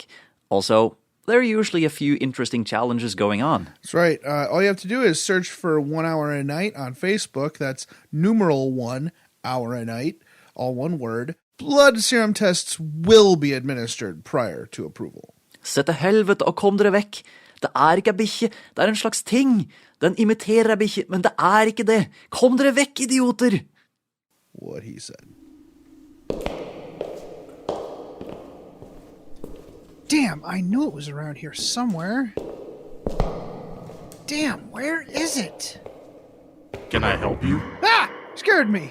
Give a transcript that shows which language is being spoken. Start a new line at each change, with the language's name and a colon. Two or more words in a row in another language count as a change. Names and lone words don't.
English: Also, there are usually a few interesting challenges going on. That's right. All you have to do is search for 1 Hour a Night on Facebook. That's numeral 1 Hour a Night, all one word. Blood serum tests will be administered prior to approval.
Norwegian: Se til helvete og kom dere vekk. Det er ikke bikkje, det er en slags ting. Den imiterer bikkje, men det er ikke det. Kom dere vekk, idioter!
English: What he said. Damn, I knew it was around here somewhere. Damn, where is it? Can I help you? Ah! Scared me.